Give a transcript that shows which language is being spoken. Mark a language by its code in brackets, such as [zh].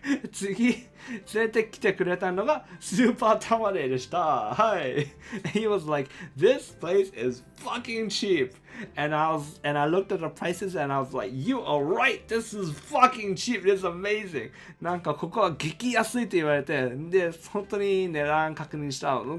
[ja] 次連れてきてくれたのがスーパータマレでした。はい。 [en] He was like, this place is fucking cheap. And I looked at the prices and I was like, you are right. This is fucking cheap. This is amazing. [ja] なんかここは激安いと言われて、で、本当に値段確認した。